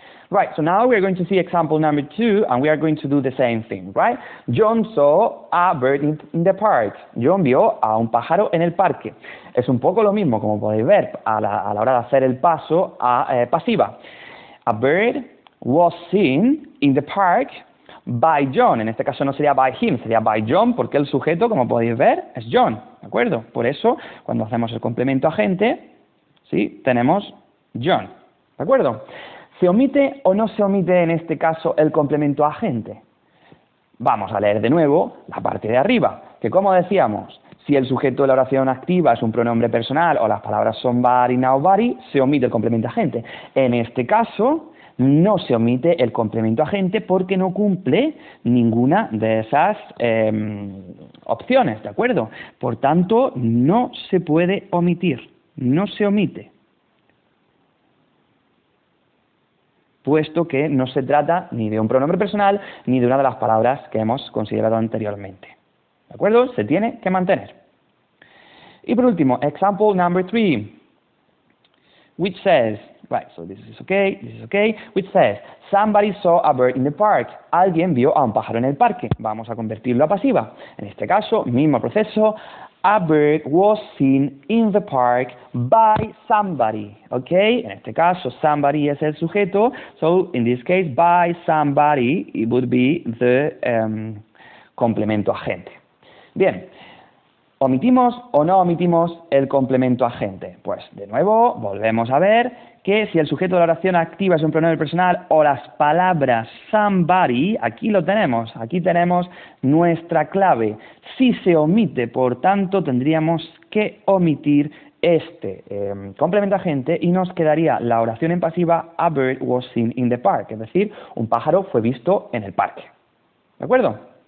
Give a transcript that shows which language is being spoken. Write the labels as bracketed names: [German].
[English] Right, so now we are going to see example number 2, and we are going to do the same thing, right? John saw a bird in the park. [Spanish] John vio a un pájaro en el parque. Es un poco lo mismo, como podéis ver, a la hora de hacer el paso a pasiva. [English] A bird was seen in the park by John. [Spanish] En este caso no sería by him, sería by John, porque el sujeto, como podéis ver, es John, ¿de acuerdo? Por eso, cuando hacemos el complemento agente, ¿sí? Tenemos John, ¿de acuerdo? ¿Se omite o no se omite en este caso el complemento agente? Vamos a leer de nuevo la parte de arriba, que como decíamos, si el sujeto de la oración activa es un pronombre personal o las palabras son body, now, body, se omite el complemento agente. En este caso, no se omite el complemento agente porque no cumple ninguna de esas opciones, ¿de acuerdo? Por tanto, no se puede omitir, no se omite, puesto que no se trata ni de un pronombre personal ni de una de las palabras que hemos considerado anteriormente. ¿De acuerdo? Se tiene que mantener. [English] Y por último, example number 3, which says, right, so this is okay, which says, somebody saw a bird in the park. [Spanish] Alguien vio a un pájaro en el parque. Vamos a convertirlo a pasiva. En este caso, mismo proceso. [English] A bird was seen in the park by somebody. Okay? [Spanish] En este caso, [English] somebody [Spanish] es el sujeto. [English] So, in this case, by somebody, it would be the [Spanish] complemento agente. Bien. ¿Omitimos o no omitimos el complemento agente? Pues, de nuevo, volvemos a ver que si el sujeto de la oración activa es un pronombre personal o las palabras somebody, aquí lo tenemos, aquí tenemos nuestra clave. Si se omite, por tanto, tendríamos que omitir este complemento agente y nos quedaría la oración en pasiva [English] a bird was seen in the park, [Spanish] es decir, un pájaro fue visto en el parque. ¿De acuerdo?